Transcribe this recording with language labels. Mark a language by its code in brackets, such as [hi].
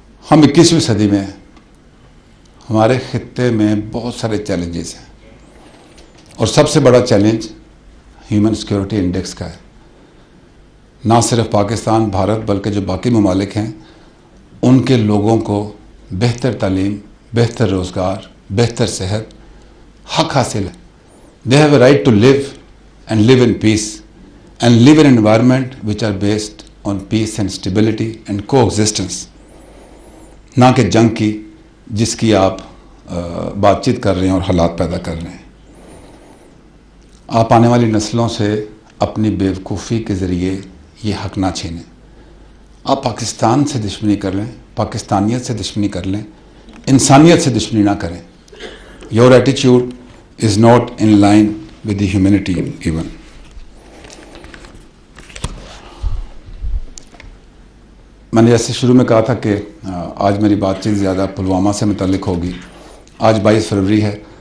[ur] ہم 21ویں صدی میں، ہمارے خطے میں بہت سارے چیلنجز ہیں، اور سب سے بڑا چیلنج ہیومن سیکیورٹی انڈیکس کا ہے. نہ صرف پاکستان، بھارت، بلکہ جو باقی ممالک ہیں ان کے لوگوں کو بہتر تعلیم، بہتر روزگار، بہتر صحت حق حاصل ہے. [en] They have a right to live and live in peace and live in an environment which are based on peace and stability and coexistence. [ur] نہ کہ جنگ کی جس کی آپ بات چیت کر رہے ہیں اور حالات پیدا کر رہے ہیں. آپ آنے والی نسلوں سے اپنی بیوقوفی کے ذریعے یہ حق نہ چھینیں. آپ پاکستان سے دشمنی کر لیں، پاکستانیت سے دشمنی کر لیں، انسانیت سے دشمنی نہ کریں. [en] Your attitude is not in line with the humanity even. [ur] میں نے جیسے شروع میں کہا تھا کہ آج میری بات چیت زیادہ پلوامہ سے متعلق ہوگی. آج 22 فروری ہے.